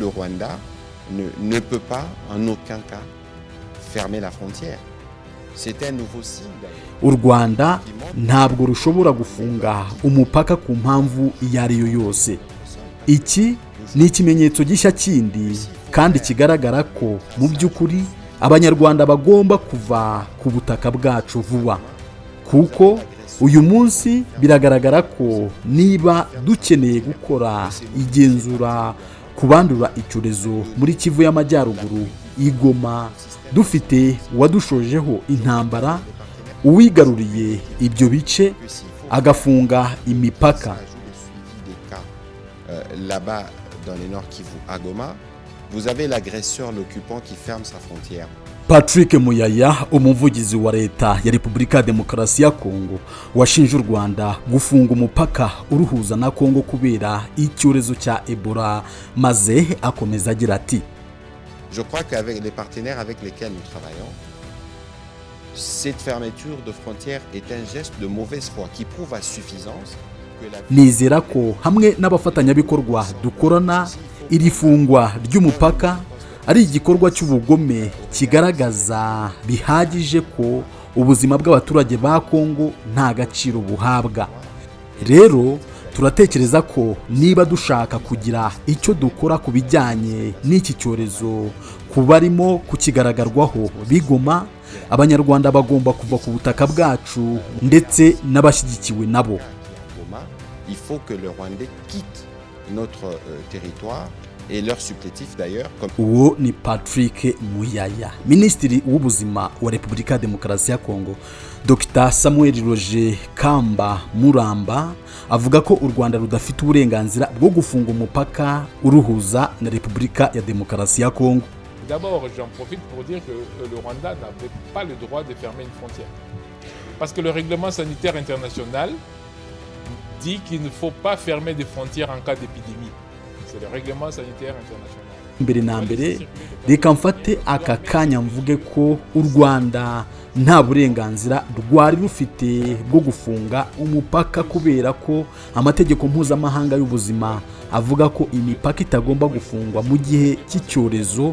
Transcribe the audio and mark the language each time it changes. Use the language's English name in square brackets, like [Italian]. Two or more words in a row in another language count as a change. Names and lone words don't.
[French] Rwanda ne peut pas en aucun cas fermer la frontière. C'est un nouveau signe. [Kinyarwanda] u Rwanda ntabwo rushobora gufunga umupaka ku mpamvu iyo ari yo yose. Iki ni ikimenyetso gishya kindi kandi kigaragara ko mu by'ukuri abanyarwanda bagomba kuva ku butaka bwacu vuba, kuko uyu munsi biragaragara ko niba dukeneye gukora igenzura ku bandura icyorezo muri Kivu y'Amajyaruguru i Goma, dufite uwadushojeho intambara, uwigaruriye ibyo bice agafunga imipaka. [French] Là-bas, dans les Nord Kivu, à Goma, vous avez l'agresseur, l'occupant qui ferme sa frontière. [Kinyarwanda] Patrick Muyaya, umuvugizi wa leta ya Repubulika ya Demokarasi ya Kongo, washinje u Rwanda gufunga umupaka uruhuza na Kongo kubera icyorezo cya Ebola, maze akomeza agira ati: [French] Je crois qu'avec les partenaires avec lesquels nous travaillons, cette fermeture de frontières est un geste de mauvaise foi qui prouve à suffisance que la... [Kinyarwanda] Nizera ko hamwe n'abafatanyabikorwa dukorana, iri fungwa ry'umupaka ari igikorwa cy'ubugome kigaragaza bihagije ko ubuzima bw'abaturage ba Kongo nta gaciro buhabwa. Rero turatekereza ko niba dushaka kugira icyo dukora ku bijyanye n'iki cyorezo kubarimo kukigaragarwaho bigoma, abanyarwanda bagomba kuva ku butaka bwacu ndetse n'abashyigikiwe nabo. [French] Il faut que le Rwandais quitte notre territoire et leur supplétif d'ailleurs. [Kinyarwanda] Uwo ni Patrick Muyaya, Minisitiri w'Ubuzima wa Repubulika ya Demokarasi ya Kongo. Dr Samuel Roger Kamba Muramba avuga ko u Rwanda rudafite uburenganzira bwo gufunga umupaka uruhuza na Repubulika ya Demokarasi ya Kongo. [French] D'abord, j'en profite pour dire que le Rwanda n'avait pas le droit de fermer une frontière. Parce que le règlement sanitaire international dit qu'il ne faut pas fermer des frontières en cas d'épidémie. C'est le règlement sanitaire international. [Kinyarwanda] Mbere na mbere reka mfate aka kanya mvuge ko u Rwanda nta burenganzira rwari rufite bwo gufunga umupaka kubera ko amategeko mpuzamahanga y'ubuzima avuga ko imipaka itagomba gufungwa mu gihe cy'icyorezo.